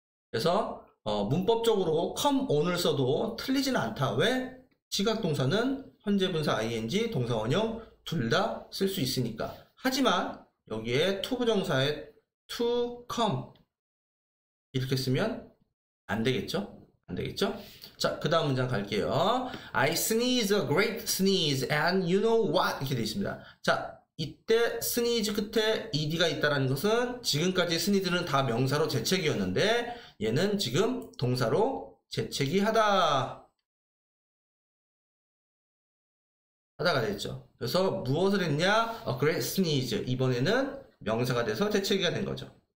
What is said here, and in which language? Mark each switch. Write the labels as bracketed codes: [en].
[ko] 그래서 문법적으로 come on을 써도 틀리지는 않다. 왜? 지각동사는 현재 분사 ing, 동사 원형 둘 다 쓸 수 있으니까. 하지만 여기에 to 부정사에 to come 이렇게 쓰면 안 되겠죠? 자, 그 다음 문장 갈게요. [en] I sneeze a great sneeze and you know what? [ko] 이렇게 되어 있습니다. 자, 이때 sneeze 끝에 ed가 있다는 것은 지금까지 sneeze는 다 명사로 재채기였는데 얘는 지금 동사로 재채기 하다가 됐죠. 그래서 무엇을 했냐? [en] A great sneeze. [ko] 이번에는 명사가 돼서 재채기가 된 거죠.